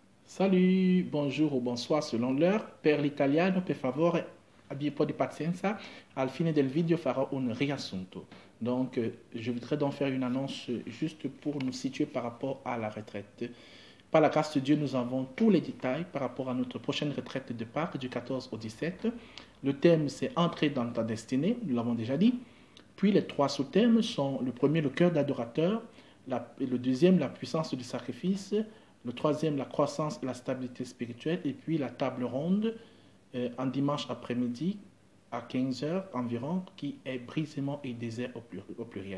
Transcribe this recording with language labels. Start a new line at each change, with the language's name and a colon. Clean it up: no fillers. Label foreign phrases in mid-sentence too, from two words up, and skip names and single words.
French: Salut, bonjour ou bonsoir selon l'heure.
Italian: Per l'italiano, per favore, abbi un po' di pazienza. Al fine del video farò un riassunto.
French: Donc, je voudrais donc faire une annonce juste pour nous situer par rapport à la retraite. Par la grâce de Dieu, nous avons tous les détails par rapport à notre prochaine retraite de Pâques du 14 au 17. Le thème, c'est Entrer dans ta destinée, nous l'avons déjà dit. Puis les trois sous-thèmes sont le premier, le cœur d'adorateur, le deuxième, la puissance du sacrifice, le troisième, la croissance et la stabilité spirituelle, et puis la table ronde en dimanche après-midi à 15 heures environ, qui est brisement et désert au pluriel.